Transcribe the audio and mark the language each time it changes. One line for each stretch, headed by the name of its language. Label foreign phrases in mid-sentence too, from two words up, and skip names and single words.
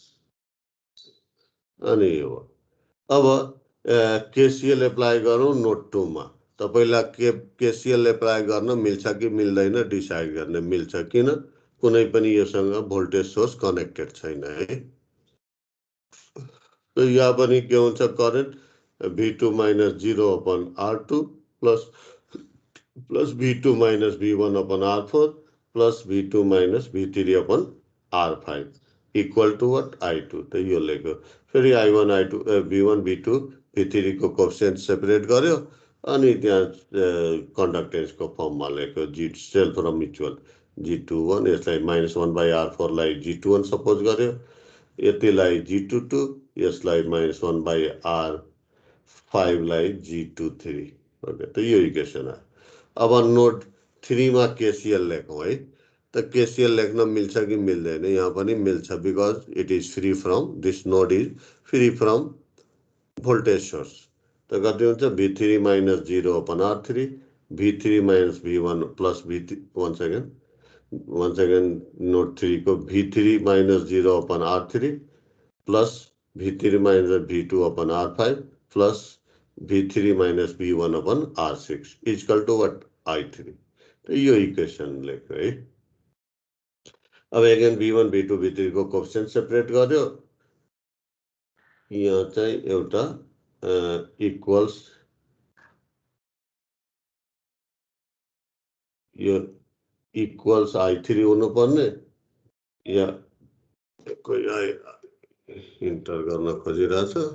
Nepali: अनि यो अब
English: KCL apply
Nepali: गरौँ नोड 2 मा तपाईलाई
English: KCL apply
Nepali: गर्न मिल्छ कि मिल्दैन डिसाइड गर्ने मिल्छ किन कुनै पनि योसँग
English: voltage source connected
Nepali: छैन है त यहाँ पनि के हुन्छ
English: current V2 - 0 upon R2 plus plus V2 minus V1 upon R4 plus V2 minus V3 upon R5 equal to what? I2.
Nepali: तो यो लेख्यो फेरि I1 I2 V1 V2 V3 को
English: coefficient separate
Nepali: गर्यो अनि त्यहाँ कन्डक्टेन्सको फर्ममा लेख्यो G सेल्फ र म्युचुअल G21 यसलाई -1/R4 लाई G21 सपोज गर्यो यतिलाई G22 यसलाई -1/R5 लाई G23 ओके त यो इक्वेसन आयो अब नोड 3 मा केसीएल लेखौँ है त केसीएल लेख्न मिल्छ कि मिल्दैन यहाँ पनि मिल्छ
English: because it is free from this node is free from voltage source
Nepali: त कति हुन्छ
English: V3 minus 0 upon R3 V3 minus V1 plus V3 one second node 3 को V3 minus 0 upon R3 plus V3 minus V2 upon R5 plus V3 minus V1 upon R6 is equal to what? I3.
Nepali: तो यो इक्वेसन लेख्यो है अब अगेन V1 V2 V3 को
English: coefficient separate
Nepali: गर्यो यहाँ चाहिँ एउटा इक्वल्स यो इक्वल्स I3 हुनुपर्ने या कोही इन्टर गर्न खोजिरहेछ